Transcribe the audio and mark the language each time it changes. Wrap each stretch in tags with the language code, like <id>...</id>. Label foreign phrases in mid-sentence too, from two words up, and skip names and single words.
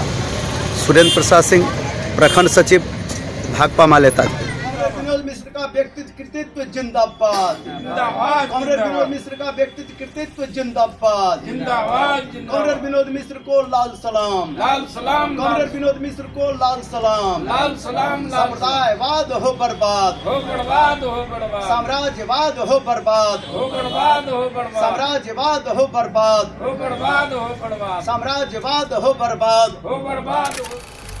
<hi>सुरेंद्र प्रसाद सिंह, प्रखंड सचिव, भाकपा माले ताजपुर। विनोद मिश्र का व्यक्तित्व कृतित्व जिंदाबाद जिंदाबाद। कॉमरेड विनोद मिश्र का व्यक्तित्व कृतित्व जिंदाबाद जिंदाबाद। कॉमरेड विनोद मिश्र को लाल सलाम लाल सलाम। कॉमरेड विनोद मिश्र को लाल सलाम लाल सलाम। साम्प्रदायवाद हो बर्बाद हो बर्बाद हो बर्बाद। साम्राज्यवाद हो बर्बाद हो बर्बाद हो बर्बाद। साम्राज्यवाद हो बर्बाद हो बर्बाद हो बर्बाद। साम्राज्यवाद हो बर्बाद हो बर्बाद।</hi>